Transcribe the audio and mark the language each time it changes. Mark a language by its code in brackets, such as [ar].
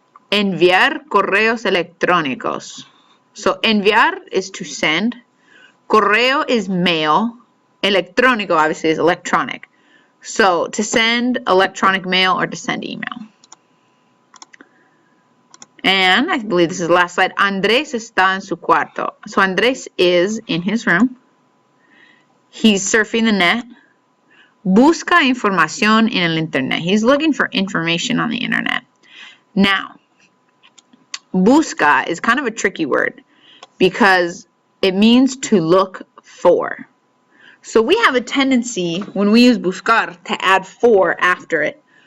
[es] Enviar correos electrónicos. [en] So enviar is to send. Correo is mail. Electrónico obviously is electronic. So to send electronic mail or to send email. And I believe this is the last slide. [es] Andrés está en su cuarto. [en] So Andrés is in his room. He's surfing the net. [es] Busca información en el internet. [en] He's looking for information on the internet. Now, busca is kind of a tricky word because it means to look for. So we have a tendency when we use buscar to add for after it.